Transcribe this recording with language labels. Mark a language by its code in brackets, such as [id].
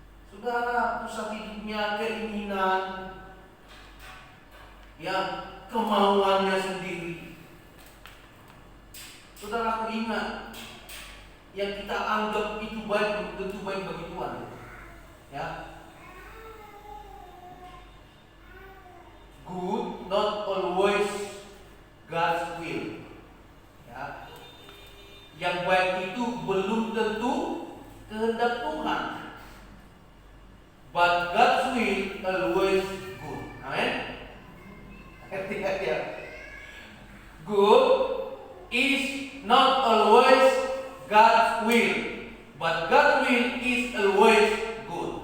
[id] Saudara, pusat hidupnya keinginan, ya, kemauannya sendiri. Saudara, aku ingat yang kita anggap itu baik belum tentu baik bagi Tuhan. [en] Ya, good not always God's will. [id] Ya, yang baik itu belum tentu kehendak Tuhan. [en] But God's will always good. Amen. [id] Artinya ya, [en] good is not always God's will, but God's will is always good.